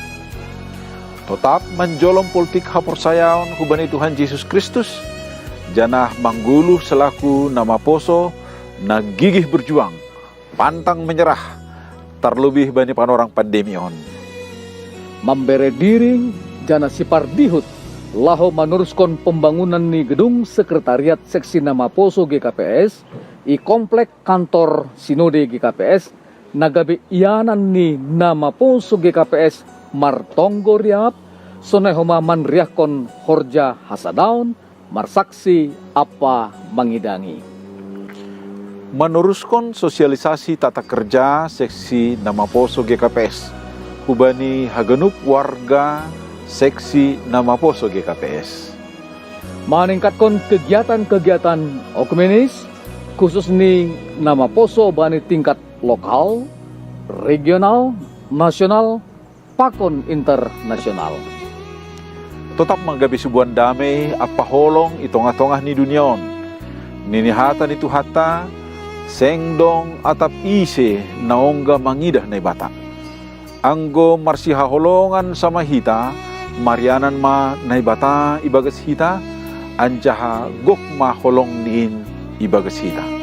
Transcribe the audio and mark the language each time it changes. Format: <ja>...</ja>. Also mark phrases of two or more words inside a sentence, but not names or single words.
<bts>Tetap menjolong politik haporsayaon hubani Tuhan Yesus Kristus. Janah mangguluh selaku nama Poso nagigih</bts> <id>berjuang, pantang menyerah, terlebih</id> <bts>bani panorang pandemi on. Membere diri jana sipar dihut laho</bts> <id>meneruskan pembangunan</id> <bts>ni gedung sekretariat seksi nama Poso GKPS i komplek kantor Sinode GKPS nagabe ianan ni nama Poso GKPS martonggo riap sonehoma manriakon horja hasadaun marsaksi apa mangidangi.</bts> <id>Meneruskan sosialisasi tata kerja seksi nama Poso GKPS hubani hagenup warga seksi nama Poso GKPS. Meningkatkan kegiatan-kegiatan okumenis khusus</id> <bts>ni nama Poso bani</bts> <id>tingkat lokal, regional, nasional, pakon internasional.</id> <bts>Tetap menggabi subuhan damai apa holong itong-atongah ni duniaon. Ninihatan itu hata sengdong atap ise naongga mangidah na bata. Anggo marsiha holongan sama hita, marianan ma naibata ibagas hita, anjaha gok ma holong niin ibagas hita.</bts>